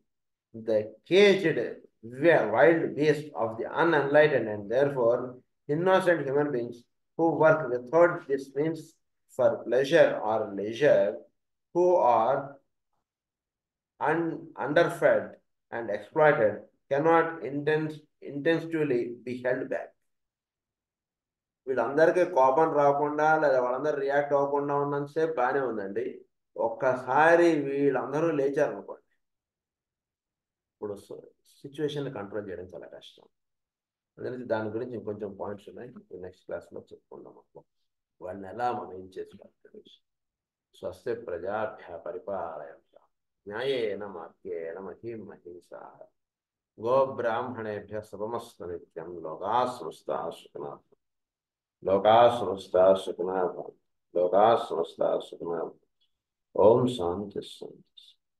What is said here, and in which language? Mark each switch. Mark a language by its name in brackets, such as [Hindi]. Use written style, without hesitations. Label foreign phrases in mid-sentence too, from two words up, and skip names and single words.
[English] The caged wild beast of the unenlightened and therefore innocent human beings who work without this means for pleasure or leisure, who are underfed and exploited, cannot intentionally be held back. [Telugu] వీళ్ళందరికీ కోపం రాకుండా లేదా వాళ్ళందరూ రియాక్ట్ అవ్వకుండా ఉన్నంతసేపు బాగానే ఉందండి. ఒక్కసారి వీళ్ళందరూ లేచారనుకోండి, ఇప్పుడు [English] situation control [Telugu] చేయడం చాలా కష్టం. అందుకని దాని గురించి ఇంకొంచెం పాయింట్స్ ఉన్నాయి, [English] next classlo [Telugu] చెప్పుకుందాం. వాళ్ళని ఎలా మనం ఏం చేసుకోవాలి. [Sanskrit] స్వస్తి ప్రజాభ్య పరిపాలయంత న్యాయేన మార్గేణ మహీం మహీషాః గోబ్రాహ్మణేభ్యః శుభమస్తు నిత్యం. లోకాః సమస్తాః సుఖినః భవంతు. లోకాః సమస్తాః సుఖినః భవంతు. లోకాః సమస్తాః సుఖినః భవంతు. ఓం శాంతి శాంతి.